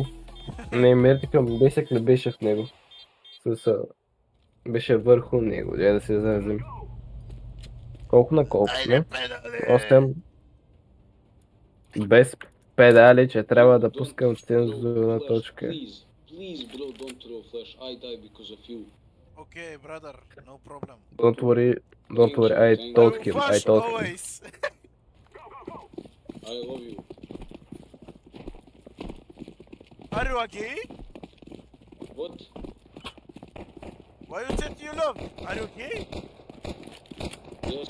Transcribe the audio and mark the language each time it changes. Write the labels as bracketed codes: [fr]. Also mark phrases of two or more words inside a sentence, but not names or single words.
[bg] Не, мерника му бесък не беше в него. Беше върху него, да се заразим. Колко на колко, не? 8. Без педали, че трябва да пускам цензурна точка. [en] Please, bro, don't throw flash. I die because of you. Окей, brother, no problem. Don't worry, I told him, I told him. Always. I love you. Are you gay? What? Why you said you love? Are you gay? Yes.